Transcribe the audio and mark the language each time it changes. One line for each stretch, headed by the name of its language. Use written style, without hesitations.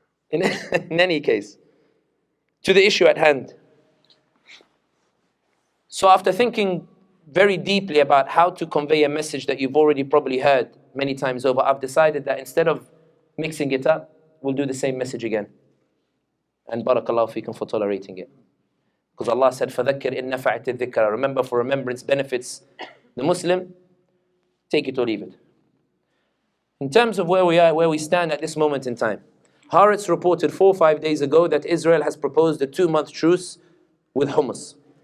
English: In any case, to the issue at hand. So after thinking very deeply about how to convey a message that you've already probably heard many times over, I've decided that instead of mixing it up, we'll do the same message again. And barakallahu feekum for tolerating it. Because Allah said,
Arabic: فَذَكِّرْ إِن نَفَعَتِ الذِّكْرَ.
English: Remember, for remembrance benefits the Muslim, take it or leave it. In terms of where we are, where we stand at this moment in time, Haaretz reported 4 or 5 days ago that Israel has proposed a 2-month truce with Hummus.